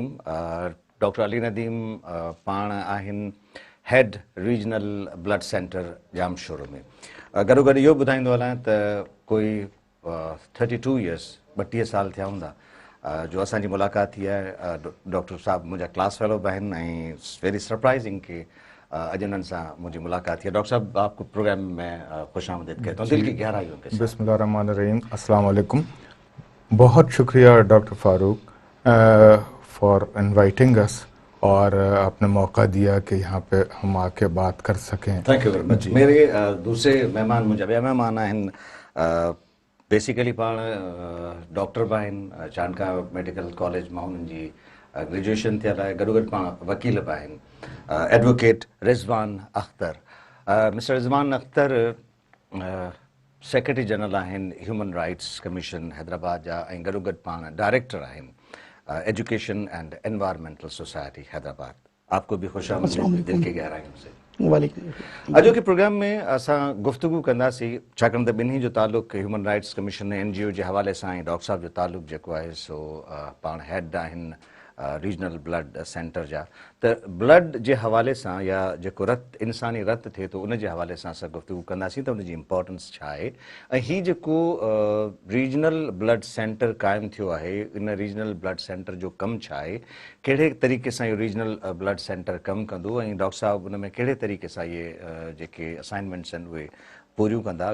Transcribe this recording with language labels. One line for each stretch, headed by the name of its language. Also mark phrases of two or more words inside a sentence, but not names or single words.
Sindhi: डॉक्टर अली नदीम पाण आहिनि हेड रीजनल ब्लड सेंटर जामशोरो में। गॾो इहो ॿुधाईंदो हलां त कोई 32 इयर्स 32 साल थिया हूंदा जो असांजी मुलाक़ात थी आहे। डॉक्टर साहब मुंहिंजा
English: class fellow
Sindhi: बि आहिनि ऐं
English: very surprising
Sindhi: कि अॼु उन्हनि सां मुंहिंजी मुलाक़ात थी है।
Urdu: ڈاکٹر صاحب، آپ کو پروگرام میں خوش آمدید کہتا ہوں دل کی گہرائیوں کے ساتھ.
Arabic: بسم الله الرحمن الرحيم، السلام عليكم.
Urdu: بہت شکریہ ڈاکٹر فاروق
English: for inviting us
Urdu: اور آپ نے موقع دیا کہ یہاں پے ہم آ کے بات کر سکیں.
English: Thank you very much.
Urdu: میرے دوسرے مہمان
Sindhi: मुंहिंजा ॿिया महिमान आहिनि। बेसिकली पाण डॉक्टर बि आहिनि, चाणका
English: medical college
Sindhi: मां उन्हनि जी ग्रेजुएशन थियल आहे। गॾो पाण वकील बि आहिनि, एडवोकेट रिज़वान अख्तर। मिस्टर रिज़वान अख्तर
English: Secretary General
Sindhi: आहिनि ह्यूमन राइट्स कमीशन हैदराबाद जा ऐं गॾो पाण डायरेक्टर आहिनि एजुकेशन एंड एनवायरमेंटल सोसाइटी हैदराबाद।
Urdu: آپ کو بھی خوش آمدید دل کی گہرائیوں سے.
Sindhi: अॼु के प्रोग्राम में असां गुफ़्तगू कंदासीं छाकाणि त ॿिन्ही जो तालुक़ ह्यूमन राइट्स कमीशन ऐं NGO जे हवाले सां ऐं डॉक्टर साहब जो तालुक़ जेको आहे सो पाण हेड आहिनि रीजनल ब्लड सेंटर जा। त ब्लड जे हवाले सां या जेको रत इंसानी रत थिए थो उन जे हवाले सां असां गुफ़्तगू कंदासीं त उनजी इम्पोर्टेंस छा आहे ऐं हीउ जेको रीजनल ब्लड सेंटर क़ाइमु थियो आहे, इन रीजनल ब्लड सेंटर जो कमु छा आहे, कहिड़े तरीक़े सां इहो रीजनल ब्लड सेंटर कमु कंदो ऐं डॉक्टर साहब उन में कहिड़े तरीक़े सां इहे जेके असाइनमेंट्स आहिनि उहे पूरियूं कंदा।